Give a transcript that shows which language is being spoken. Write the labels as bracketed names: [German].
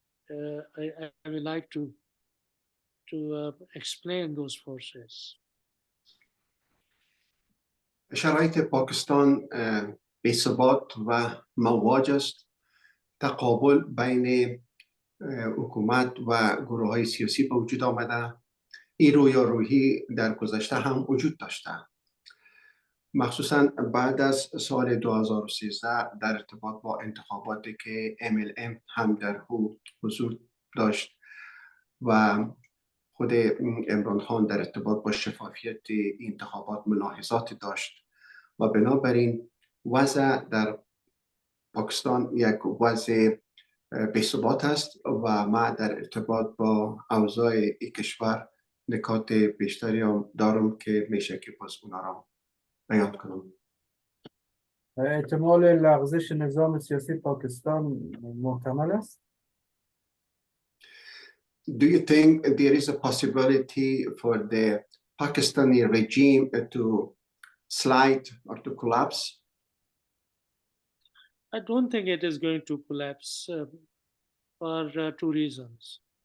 [English] I would like to explain those forces. [Persian] شرایط پاکستان بی‌ثبات و مواج است. تقابل بین حکومت و گروه‌های سیاسی به وجود آمده. این رویارویی در گذشته هم وجود داشته. مخصوصا بعد از سال 2013 در ارتباط با انتخاباتی که MLM هم در او حضور داشت و خود عمران خان در ارتباط با شفافیت انتخابات ملاحظات داشت و بنابراین وضع در پاکستان یک وضع بی‌ثبات است و ما در ارتباط با اوضاع این کشور نکات بیشتری هم دارم که میشه که باز اونا را بیان کنم. احتمال لغزش نظام سیاسی پاکستان محتمل است؟ [English] Do you think there is a possibility for the Pakistani regime to slide or to collapse? I don't think it is going to collapse for two reasons.